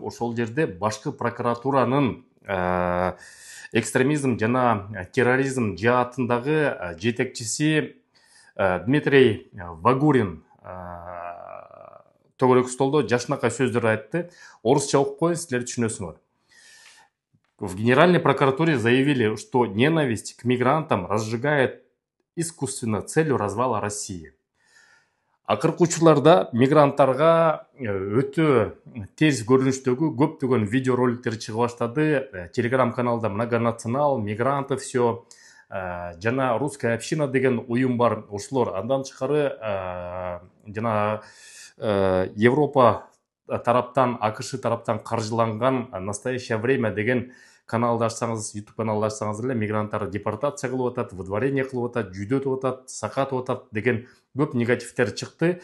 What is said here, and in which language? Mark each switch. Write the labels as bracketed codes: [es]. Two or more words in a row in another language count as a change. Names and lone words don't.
[ky] Ошол жерде башкы прокуратуранын экстремизм жана терроризм жаатындагы жетекчиси Дмитрий Вагурин төгөрөк столдо жашынакай сөздөр айтты. Орусча окуп коеюн, силер түшүнөсүңөр. [ru] В Генеральной прокуратуре заявили, что ненависть к мигрантам разжигает искусственно целью развала России. [ky] Акыркы учурларда мигранттарга өтө терс көрүнүштөгү көптөгөн видеороликтер чыга баштады. Телеграм-каналда Многонационал, Мигранты все, жана Русская община деген уюм бар. Ошолор андан тышкары жана Европа тараптан, АКШ тараптан каржыланган «Настоящее время» деген каналды ачсаңыз, YouTube каналды ачсаңыз эле мигранттар депортация кылып атат, выдворение кылып атат, жүйдөтүп атат, сакатып атат деген көп негативдер чыкты.